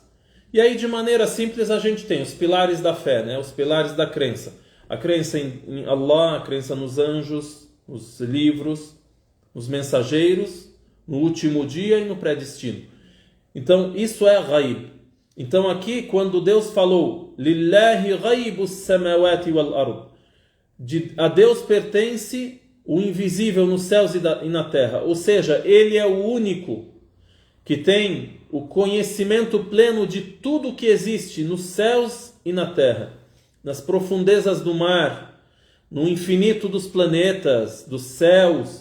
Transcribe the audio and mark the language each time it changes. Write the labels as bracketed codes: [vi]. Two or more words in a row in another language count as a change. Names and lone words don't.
[pt] E aí de maneira simples a gente tem os pilares da fé, os pilares da crença. A crença em Allah, a crença nos anjos, nos livros, nos mensageiros, no último dia e no predestino. Então isso é ghaib. Então aqui quando Deus falou [ar] لله غيب السماوات والأرض, [pt] a Deus pertence o invisível nos céus e na terra. Ou seja, Ele é o único que tem o conhecimento pleno de tudo que existe nos céus e na terra, nas profundezas do mar, no infinito dos planetas, dos céus.